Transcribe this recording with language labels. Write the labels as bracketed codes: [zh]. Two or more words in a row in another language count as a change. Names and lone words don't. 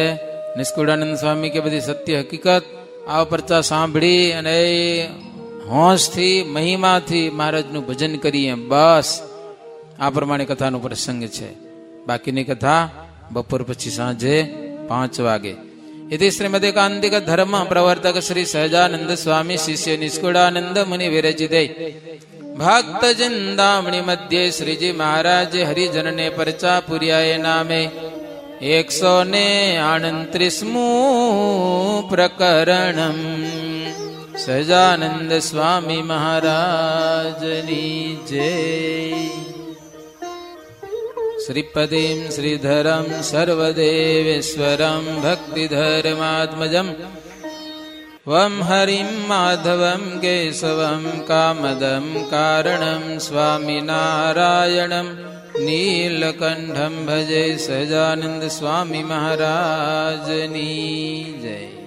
[gu] નિષ્કુળાનંદ સ્વામી કે બધી સત્ય હકીકત આવા પરચા સાંભળી અને હોંશથી મહિમાથી મહારાજનું ભજન કરીએ. બસ આ પ્રમાણે કથાનો પ્રસંગ છે. બાકીની કથા બપોર પછી સાંજે 5 વાગે. [sa] इति श्रीमदेकांतिक धर्म प्रवर्तक श्री सहजानंद स्वामी शिष्य निष्कुळानंद मुनि विरचिते भक्त जिंदामणि मध्ये श्रीजी महाराज [gu] હરિજન ને પરચા પુર્યાય નામે [sa] 138 प्रकरणम [gu] સહજાનંદ સ્વામી મહારાજ ની જય। [sa] श्रीपतिम श्रीधरम सर्वदेवेश्वरम भक्तिधर्मात्मजम वम हरिम माधवम केशवम कामदम कारणम स्वामिनारायणम नीलकंठम भजे [gu] સહજાનંદ સ્વામી મહારાજની જય.